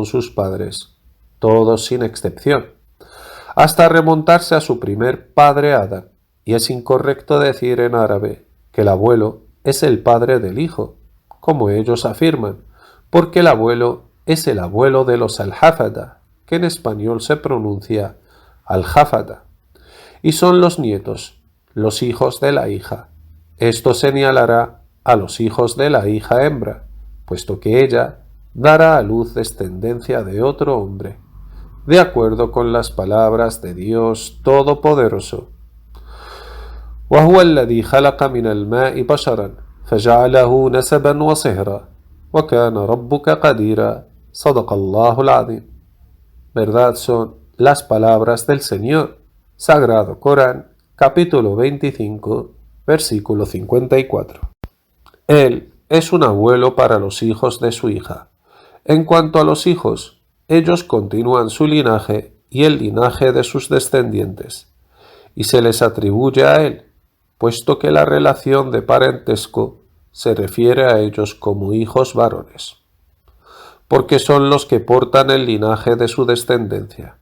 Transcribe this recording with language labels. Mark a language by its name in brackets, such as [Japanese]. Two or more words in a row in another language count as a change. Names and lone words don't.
[Spanish] sus padres, todos sin excepción, hasta remontarse a su primer padre Adán, y es incorrecto decir en árabe que el abuelo es el padre del hijo, como ellos afirman, porque el abuelo es el abuelo de los al-hafada, que en español se pronuncia al-Hafada, y son los nietos, los hijos de la hija. Esto señalará a los hijos de la hija hembra, puesto que ella dará a luz descendencia de otro hombre, de acuerdo con las palabras de Dios Todopoderoso. [Arabic] وهو الذي خلق من الماء بشرا فجعله نسبا وصهرا وكان ربك قديرا صدق الله العظيم. [Spanish] Verdad son las palabras del Señor. Sagrado Corán, capítulo 25, versículo 54. Él es un abuelo para los hijos de su hija. En cuanto a los hijos, ellos continúan su linaje y el linaje de sus descendientes, y se les atribuye a él, puesto que la relación de parentesco se refiere a ellos como hijos varones, porque son los que portan el linaje de su descendencia.